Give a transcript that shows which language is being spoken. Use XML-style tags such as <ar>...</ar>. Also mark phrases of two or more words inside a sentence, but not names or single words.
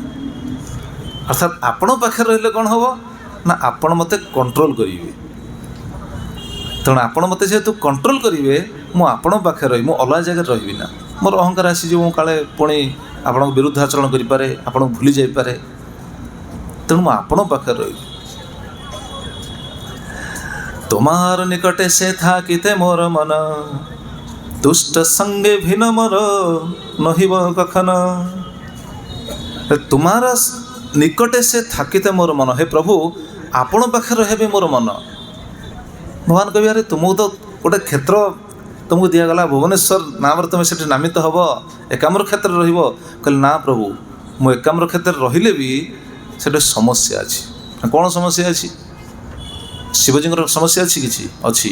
<or>ଅର୍ଥାତ୍ ଆପଣଙ୍କ ପାଖରେ ରହିଲେ କ'ଣ ହେବ ନା, ଆପଣ ମୋତେ କଣ୍ଟ୍ରୋଲ କରିବେ। ତେଣୁ ଆପଣ ମୋତେ ଯେହେତୁ କଣ୍ଟ୍ରୋଲ କରିବେ, ମୁଁ ଆପଣଙ୍କ ପାଖରେ ରହିବି, ମୁଁ ଅଲଗା ଜାଗାରେ ରହିବି ନା। ମୋର ଅହଙ୍କାର ଆସିଯିବ, ମୁଁ କାଳେ ପୁଣି ଆପଣଙ୍କ ବିରୁଦ୍ଧ ଆଚରଣ କରିପାରେ, ଆପଣଙ୍କୁ ଭୁଲି ଯାଇପାରେ। ତେଣୁ ମୁଁ ଆପଣଙ୍କ ପାଖରେ ରହିବି।</or> <bn>তোমার নিকটে সে থাকিতে মোর মন, দুষ্ট সঙ্গে ভিন মোর নহিব কখন। তোমার নিকটে সে থাকিতে মোর মন, হে প্রভু</bn> <or>ଆପଣ ପାଖରେ ରହିବେ ମୋର ମନ। ଭଗବାନ କହିବେ ଆରେ ତୁମକୁ ତ ଗୋଟେ କ୍ଷେତ୍ର ତୁମକୁ ଦିଆଗଲା, ଭୁବନେଶ୍ୱର ନାମରେ ତୁମେ ସେଠି ନାମିତ ହେବ, ଏକାମ୍ର କ୍ଷେତ୍ରରେ ରହିବ। କହିଲେ ନା ପ୍ରଭୁ, ମୁଁ ଏକାମ୍ର କ୍ଷେତ୍ରରେ ରହିଲେ ବି ସେଠି ସମସ୍ୟା ଅଛି। କ'ଣ ସମସ୍ୟା ଅଛି? ଶିବଜୀଙ୍କର ସମସ୍ୟା ଅଛି? କିଛି ଅଛି।</or>